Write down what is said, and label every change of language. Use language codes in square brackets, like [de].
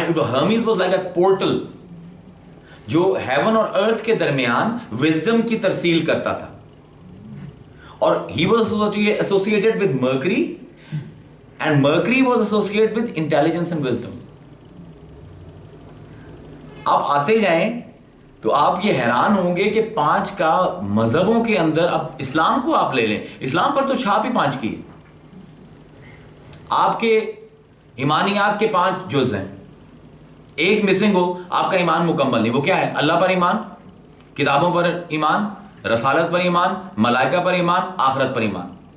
[en] Hermes was like a portal [ur] جو heaven اور earth کے درمیان wisdom کی ترسیل کرتا تھا. اور [en] he was associated with Mercury. And Mercury was associated with intelligence and wisdom. [ur] آپ آتے جائیں تو آپ یہ حیران ہوں گے کہ 5 کا مذہبوں کے اندر, اب اسلام کو آپ لے لیں, اسلام پر تو چھاپ ہی 5 کی ہے. آپ کے ایمانیات کے 5 جز ہیں, ایک مسنگ ہو آپ کا ایمان مکمل نہیں. وہ کیا ہے؟ اللہ پر ایمان, کتابوں پر ایمان, رسالت پر ایمان, ملائکہ پر ایمان, آخرت پر ایمان.